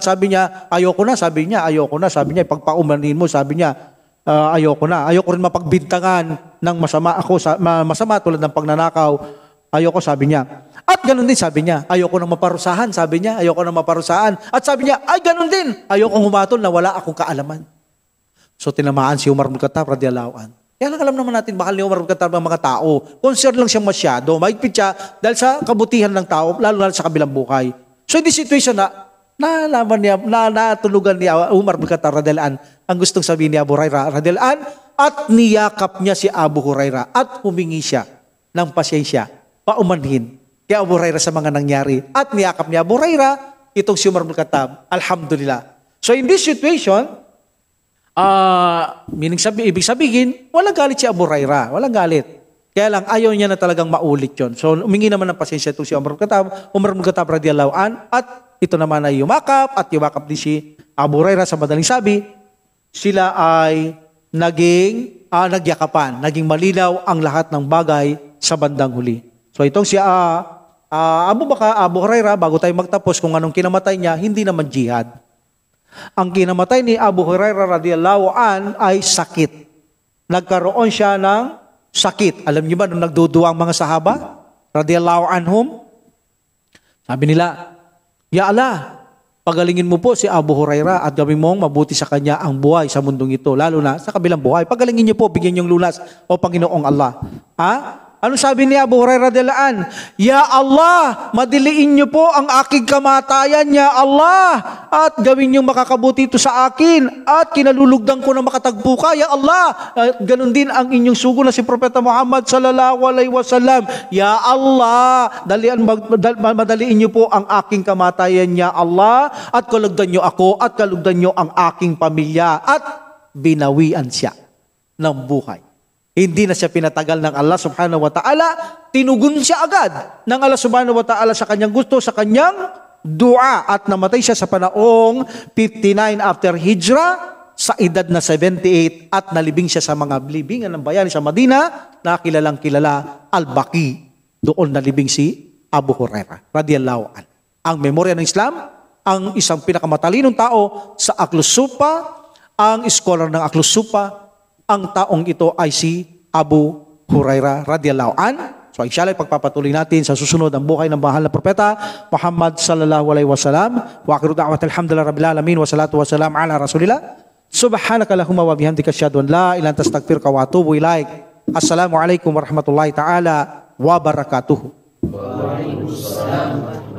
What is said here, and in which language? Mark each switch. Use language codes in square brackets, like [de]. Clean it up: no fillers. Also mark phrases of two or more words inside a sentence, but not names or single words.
[tl] Sabi niya, ayoko na, sabi niya, ayoko na, sabi niya, pagpaumanin mo, sabi niya, ayoko na. Ayoko rin mapagbintangan ng masama tulad ng pagnanakaw. Ayoko, sabi niya. At ganun din, sabi niya, ayoko nang maparusahan, sabi niya, ayoko nang maparusahan. At sabi niya, ay ganun din, ayoko humatol na wala akong kaalaman. So tinamaan si Umar bin Khattab [ar] رضي الله عنه. [tl] Kaya lang alam naman natin, mahal ni Umar bin Khattab ang mga tao. Concern lang siya masyado, mahigpit siya dahil sa kabutihan ng tao, lalo sa kabilang buhay. [en] So in this situation [tl] nalaman niya, natulugan ni Umar bin Khattab [ar] رضي الله عنه [tl] ang gustong sabihin ni Abu Hurairah [ar] رضي الله عنه [tl] at niyakap niya si Abu Hurairah at humingi siya ng pasyensya, paumanhin kay Abu Hurairah sa mga nangyari. At niyakap ni Abu Hurairah itong si Umar bin Khattab. Alhamdulillah. [en] So in this situation, [tl] ibig sabihin, walang galit si Abu Hurairah. Walang galit. Kaya lang, ayaw niya na talagang maulit yon. So umingi naman ng pasensya itong si Umar bin Khattab [ar] رضي الله عنه [tl] at ito naman ay yumakap at yumakap din si Abu Hurairah. Sa madaling sabi, sila ay nagyakapan, naging malinaw ang lahat ng bagay sa bandang huli. So itong si Abu Hurairah, bago tayo magtapos kung anong kinamatay niya, hindi naman jihad. Ang kinamatay ni Abu Hurairah [ar] رضي الله عنه [tl] ay sakit. Nagkaroon siya ng sakit. Alam niyo ba nung nagduduwa ang mga sahaba? [ar] رضي الله عنهم. [tl] Sabi nila, [ar] يا الله, [tl] pagalingin mo po si Abu Huraira at gawin mong mabuti sa kanya ang buhay sa mundong ito, lalo na sa kabilang buhay. Pagalingin niyo po, bigyan niyong lunas, o Panginoong Allah. Ha? Ano sabi ni Abu Hurairah [ar] رضي الله عنه? يا الله, [tl] madiliin niyo po ang aking kamatayan, [ar] يا الله, [tl] at gawin niyong makakabuti ito sa akin, at kinalulugdan ko na makatagpo ka, [ar] يا الله. [tl] Ganon din ang inyong sugo na si Propeta Muhammad [ar] صلى الله عليه وسلم. يا الله, [tl] madaliin niyo po ang aking kamatayan, [ar] يا الله, [tl] at kalugdan niyo ako, at kalugdan niyo ang aking pamilya, at binawian siya ng buhay. Hindi na siya pinatagal ng Allah [ar] سبحانه وتعالى, [tl] tinugon siya agad ng Allah [ar] سبحانه وتعالى [tl] sa kanyang gusto, sa kanyang dua, at namatay siya sa panahong 59 [en] after Hijrah, [tl] sa edad na 78, at nalibing siya sa mga libingan ng bayani sa Madina, na kilalang kilala Al-Baqi. Doon nalibing si Abu Hurairah [ar] رضي الله عنه. [tl] Ang memorya ng Islam, ang isang pinakamatalinong tao sa Ahlus Sufa, ang scholar ng Ahlus Sufa, ang taong ito ay si Abu Hurairah [ar] رضي الله عنه. [tl] So inshallah pagpapatuloy natin sa susunod ang buhay ng mahal na propeta Muhammad [ar] صلى الله عليه وسلم. وآخر دعوانا الحمد لله رب العالمين والصلاة والسلام على رسول الله. سبحانك اللهم وبحمدك أشهد أن لا إله إلا أنت أستغفرك وأتوب إليك. السلام عليكم ورحمة الله تعالى وبركاته. وعليكم السلام.